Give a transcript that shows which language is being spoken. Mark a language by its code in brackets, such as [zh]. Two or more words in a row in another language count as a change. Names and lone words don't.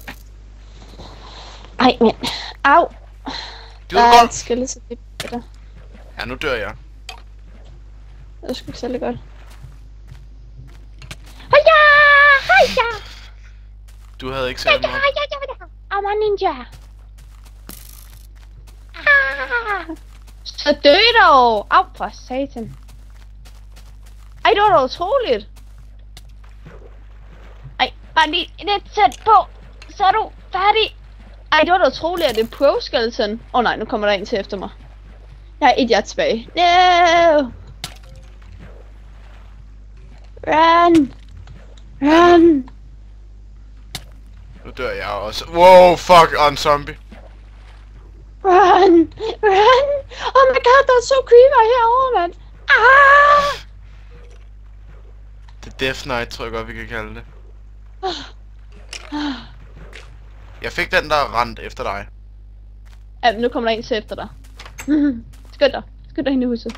[da] Ej, men. Au! Det var godt. Skal så lidt bedre. Ja, nu dør jeg. Det er sgu ikke særlig godt. Hiya! Du havde ikke særlig meget. [en] I'm a ninja! [da] Så dø dog! Au, for satan. Ej, det var da utroligt. Ej, bare lige lidt tæt på. Så er du færdig. Ej, det var da utroligt, at det er pro-skeleton. Nej, nu kommer der en til efter mig. Jeg har 1 hjerte tilbage. No! Run! Ja, dør jeg også. Wow, fuck, og en zombie. [en] Run! Run! Oh my god, [da] der er så creeper herovre, mand! Ah! Det er Death Knight, tror jeg godt, vi kan kalde det. Jeg fik den, der rendt efter dig. Ja, nu kommer der en til efter dig. Skynd dig. Skynd dig ind i huset.